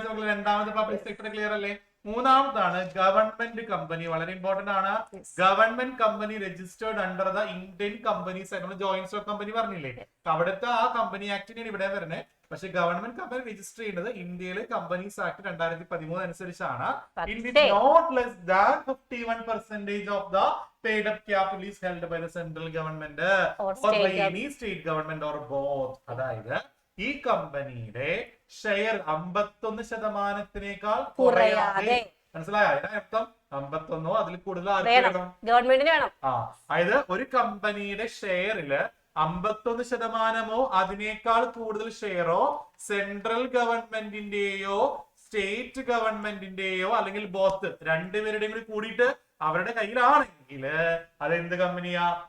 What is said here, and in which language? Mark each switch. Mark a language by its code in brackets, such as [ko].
[ml] രണ്ടാമത് public sector clear അല്ലേ? മൂന്നാമതാണ് government company. വളരെ ഇമ്പോർട്ടന്റ് ആണ്. [en] government company registered under the Indian companies [ml] ആയിട്ട് നമ്മൾ ജോയിന്റ് സ്റ്റോക്ക് കമ്പനി പറഞ്ഞില്ലേ? അവിടുത്തെ ആ കമ്പനി ആക്ടിനാണ് ഇവിടെ വരുന്നത്. പക്ഷെ ഗവൺമെന്റ് കമ്പനി രജിസ്റ്റർ ചെയ്യുന്നത് ഇന്ത്യയിലെ കമ്പനീസ് ആക്ട് 2013 അനുസരിച്ചാണ്. [en] Not less than 51% of the paid up capital is held by the central government or by any state government or both. [ml] അതായത് ഈ കമ്പനിയുടെ ഷെയർ 51%-നേക്കാൾ കുറയാതെ. മനസ്സിലായോ? അതിനർത്ഥം 51 അതിൽ കൂടുതൽ ഗവൺമെന്റിന് വേണം. അതായത് ഒരു കമ്പനിയുടെ ഷെയറില് 51%-ഓ അതിനേക്കാൾ കൂടുതൽ ഷെയറോ സെൻട്രൽ ഗവൺമെന്റിന്റെയോ സ്റ്റേറ്റ് ഗവൺമെന്റിന്റെയോ അല്ലെങ്കിൽ ബോത്ത് രണ്ടുപേരുടെയും കൂടി കൂടിയിട്ട് അവരുടെ കയ്യിലാണെങ്കിൽ അത് എന്ത് കമ്പനിയാ?